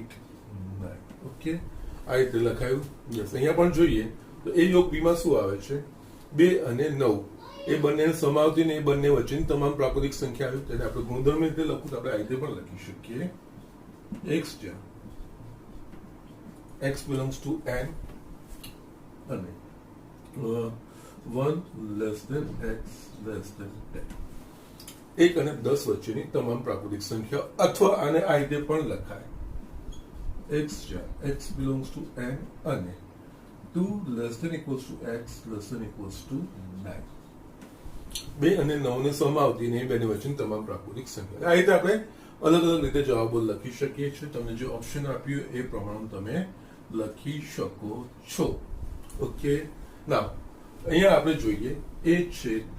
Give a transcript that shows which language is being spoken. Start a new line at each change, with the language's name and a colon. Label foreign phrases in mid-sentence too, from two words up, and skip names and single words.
Gujarati: ઓકે, આ રીતે લખાયું. યસ, અહીંયા પણ જોઈએ તો a યોગ b માં શું આવે છે 2 અને 9 એ બંને સમાવતી ને એ બંને વચ્ચેની તમામ પ્રાકૃતિક સંખ્યા આવી. તેને આપણે ગુણધર્મ રીતે લખવું તો આપણે આ રીતે પણ લખી શકીએ x જ્યાં
English: x belongs to n
Gujarati: અને
English: 1 less than x less than 10.
Gujarati: 1 અને 10 વચ્ચેની તમામ પ્રાકૃતિક સંખ્યા અથવા આને આ રીતે પણ લખાય x જ્યાં
English: x belongs to n
Gujarati: અને
English: 2 less than equals to x less than equals to 9.
Gujarati: 2 અને 9 ને સમાવતી ને બેની વચ્ચેની તમામ પ્રાકૃતિક સંખ્યા. આ રીતે આપણે અલગ અલગ રીતે જવાબો લખી શકીએ છીએ. તમને જે ઓપ્શન આપ્યું એ પ્રમાણે તમે લખી શકો છો.
English: okay, now
Gujarati: અહીંયા આપણે જોઈએ a છેદ b.